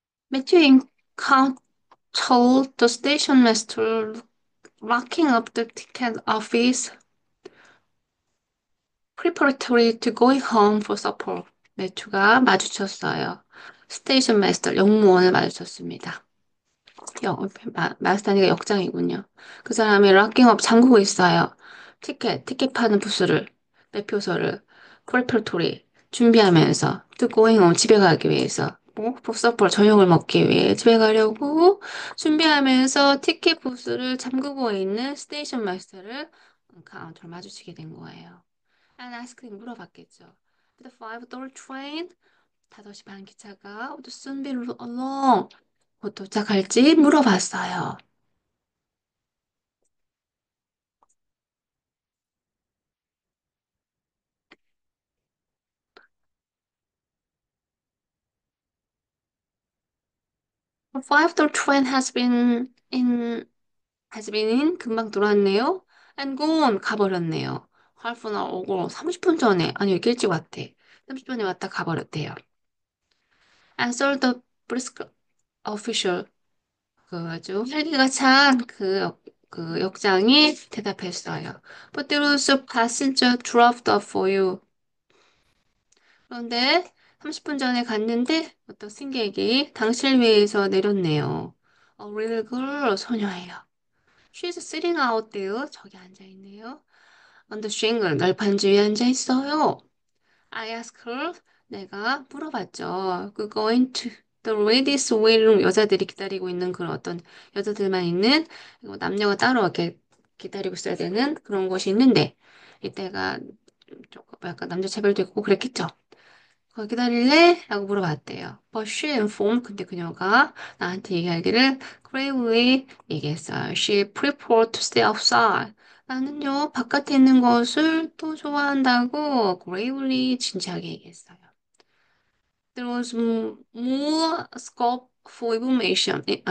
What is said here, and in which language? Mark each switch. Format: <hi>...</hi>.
<en>Matthew Count told the station master locking up the ticket office preparatory to going home for supper.</en> <ko>매튜가 마주쳤어요. 스테이션 마스터 역무원을 마주쳤습니다. 마스터니까 역장이군요. 그 사람이 락킹업 잠그고 있어요. 티켓 파는 부스를, 매표소를, 프레퍼토리 준비하면서,</ko> <en>to going home,</en> <ko>집에 가기 위해서, 뭐, 서퍼 저녁을 먹기 위해 집에 가려고 준비하면서 티켓 부스를 잠그고 있는 스테이션 마스터를 카운터를 마주치게 된 거예요.</ko> <en>And asked</en> <ko>물어봤겠죠.</ko> <en>The 5:30 train,</en> <ko>5시 반 기차가</ko> <en>would soon be along.</en> <ko>곧 도착할지 물어봤어요.</ko> <en>5-door train has been in</en> <ko>금방 들어왔네요.</ko> <en>and gone</en> <ko>가버렸네요.</ko> <en>half an hour</en> <ko>오고 30분 전에 아니 이렇게 일찍 왔대. 30분에 왔다 가버렸대요.</ko> <en>answer the brisk official</en> <ko>그 아주 활기가 찬 그 역장이 대답했어요.</ko> <en>But there was a passenger dropped off for you.</en> <ko>그런데 30분 전에 갔는데 어떤 승객이 당신을 위해서 내렸네요.</ko> <en>A little girl,</en> <ko>소녀예요.</ko> <en>She's sitting out there.</en> <ko>저기 앉아있네요.</ko> <en>On the shingle,</en> <ko>널판 위에 앉아있어요.</ko> <en>I asked her.</en> <ko>내가 물어봤죠. 그</ko> <en>going to the ladies waiting room</en> <ko>여자들이 기다리고 있는 그런 어떤 여자들만 있는 남녀가 따로 이렇게 기다리고 있어야 되는 그런 곳이 있는데 이때가 조금 약간 남녀 차별도 있고 그랬겠죠. 거기 기다릴래? 라고 물어봤대요.</ko> <en>But she informed,</en> <ko>근데 그녀가 나한테 얘기하기를 gravely 얘기했어요.</ko> <en>She preferred to stay outside.</en> <ko>나는요, 바깥에 있는 것을 또 좋아한다고 gravely 진지하게 얘기했어요.</ko> <en>There was more scope for imagination.</en>